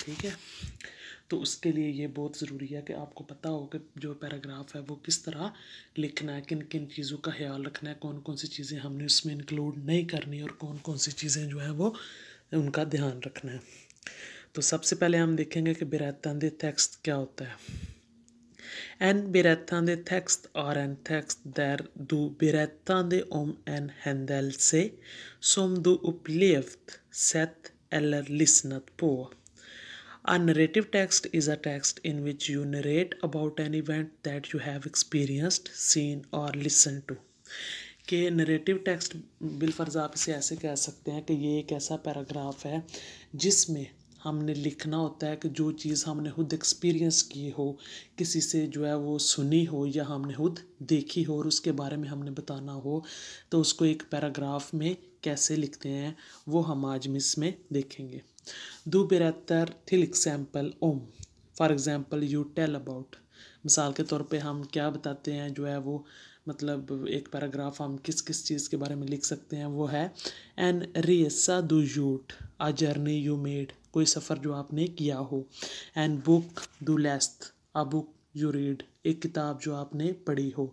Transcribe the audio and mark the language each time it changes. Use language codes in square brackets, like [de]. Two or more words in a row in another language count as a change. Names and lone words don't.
[hi] ठीक है, तो उसके लिए ये बहुत ज़रूरी है कि आपको पता हो कि जो पैराग्राफ है वो किस तरह लिखना है, किन किन चीज़ों का ख्याल रखना है, कौन कौन सी चीज़ें हमने उसमें इंक्लूड नहीं करनी और कौन कौन सी चीज़ें जो है वो उनका ध्यान रखना है। तो सबसे पहले हम देखेंगे कि [sv] berättande text [hi] क्या होता है। [sv] En berättande text är en text där du berättande om en händelse som du upplevt, sett eller lyssnat på. [en] A narrative text is a text in which you narrate about an event that you have experienced, seen or listened to. [hi] कि [en] narrative text [hi] बिलफर्ज आप इसे ऐसे कह सकते हैं कि ये एक ऐसा पैराग्राफ है जिसमें हमने लिखना होता है कि जो चीज़ हमने खुद एक्सपीरियंस की हो, किसी से जो है वो सुनी हो या हमने खुद देखी हो और उसके बारे में हमने बताना हो, तो उसको एक पैराग्राफ में कैसे लिखते हैं वो हम आज इसमें देखेंगे। [sv] Du berättar till exempel om, [en] for example you tell about, [hi] मिसाल के तौर पे हम क्या बताते हैं जो है वो, मतलब एक पैराग्राफ हम किस किस चीज़ के बारे में लिख सकते हैं, वो है [sv] en resa du gjort, [en] a journey you made, [hi] कोई सफ़र जो आपने किया हो। [sv] en bok du läst, [en] a book you read, [hi] एक किताब जो आपने पढ़ी हो।